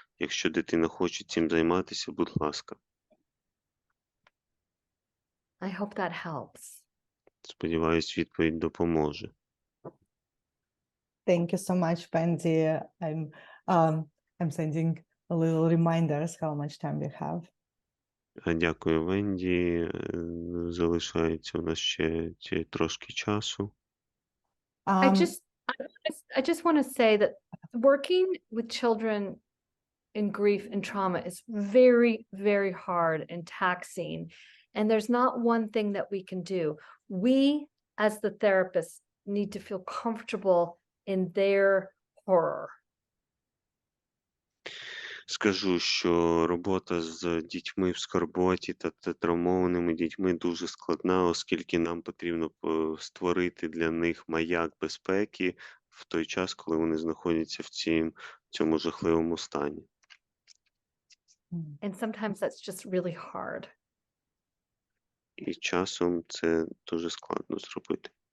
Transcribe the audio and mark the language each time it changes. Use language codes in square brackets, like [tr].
[uk] Якщо дитина хоче цим займатися, будь ласка. [en] I hope that helps. [uk] Сподіваюсь, відповідь допоможе. [en] Thank you so much, Wendy. I'm sending a little reminders how much time we have. [uk] Дякую, Венді. Залишається у нас ще трошки часу. [en] I just want to say that working with children in grief and trauma is very, very hard and taxing. And there's not one thing that we can do. We, as the therapists, need to feel comfortable in their horror. [uk] Скажу, що робота з дітьми в скорботі та травмованими дітьми дуже складна, оскільки нам потрібно створити для них маяк безпеки в той час, коли вони знаходяться в цьому жахливому стані. [en] And sometimes that's just really hard. [uk] І часом це дуже складно зробити.